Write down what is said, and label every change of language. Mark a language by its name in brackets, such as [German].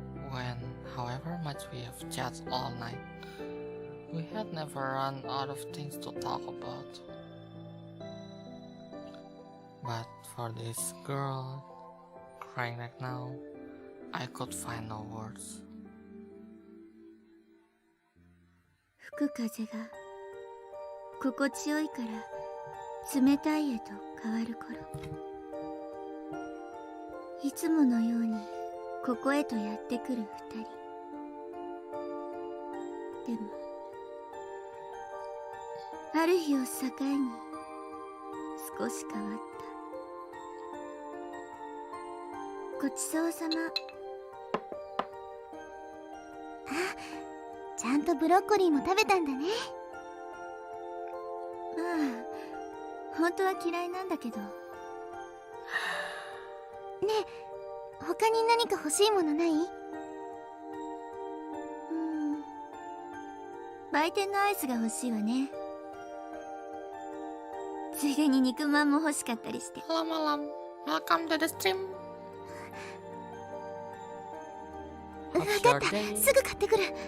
[English] When, however much we have chatted all night, we had never run out of things to talk about. But for this girl crying right now, I could find no words. [Japanese] 吹く風が心地よいから冷たいへと変わる頃、いつものようにここへとやってくる2人。でもある日を境に少し変わった。ごちそうさま。ちゃんとブロッコリーも食べたんだね。まあ本当は嫌いなんだけど。ねえ、他に何か欲しいものない？売店のアイスが欲しいわね。ついでに肉まんも欲しかったりして。 [English] Malam, welcome to the stream. [Japanese] わかった、すぐ買ってくる。